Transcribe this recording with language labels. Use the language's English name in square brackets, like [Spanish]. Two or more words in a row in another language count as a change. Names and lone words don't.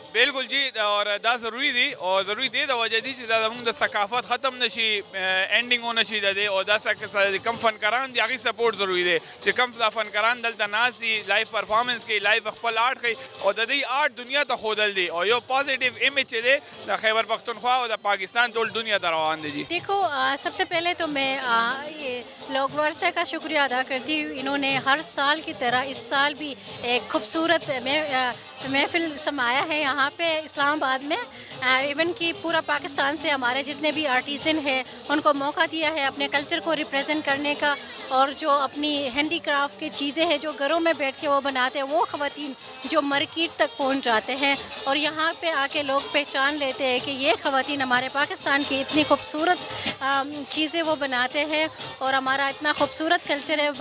[Pashto] بالکل جی اور دا ضروری دی او ضروری دی د وجه دی چې دا زموږ د ثقافت ختم نشي اینډینګ ونشي د دې او دا کم فنکاران دي هغې سپورټ ضروری دی چې کم فنکاران دلته ناست دي [English] live performance [Pashto] کوي لایف خپل آرټ ښیي او د دې آرټ دنیا ته ښودل دي او یو [English] positive image [Pashto] چې دی د خیبر پختونخوا او د پاکستان ټول دنیا ته روان دی. جی [Urdu] دیکھو سب سے پہلے تو میں یہ لوک ورثہ کا شکریہ ادا کرتی ہوں. انہوں نے ہر سال کی طرح اس سال بھی ایک خوبصورت محفل سمایا ہے یہاں پہ اسلام آباد میں. ایون کہ پورا پاکستان سے ہمارے جتنے بھی آرٹیزن ہیں ان کو موقع دیا ہے اپنے کلچر کو ریپریزنٹ کرنے کا اور جو اپنی ہینڈی کرافٹ کی چیزیں ہیں جو گھروں میں بیٹھ کے وہ بناتے ہیں وہ خواتین جو مارکیٹ تک پہنچ جاتے ہیں اور یہاں پہ آ کے لوگ پہچان لیتے ہیں کہ یہ خواتین ہمارے پاکستان کی اتنی خوبصورت چیزیں وہ بناتے ہیں اور ہمارا اتنا خوبصورت کلچر ہے.